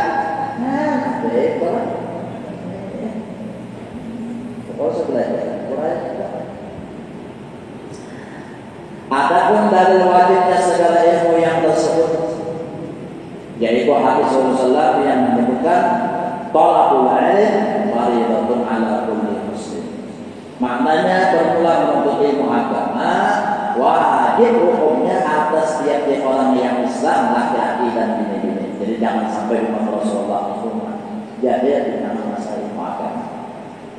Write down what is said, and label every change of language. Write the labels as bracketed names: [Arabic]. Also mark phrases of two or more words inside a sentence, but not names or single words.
[Indonesian] Nah, betul. Kalau belajar, adapun dalil wajibnya segala ilmu yang tersebut, yaitu hadis Rasulullah yang menyebutkan [Arabic] طلب العلم فريضة على كل مسلم. [Indonesian] Maknanya bermula menuntut ilmu agama wajib hukumnya atas tiap-tiap orang yang Islam, laki-laki dan bini-bini. Jadi jangan sampai umat Rasulullah itu jadi dengan masa ilmu agama.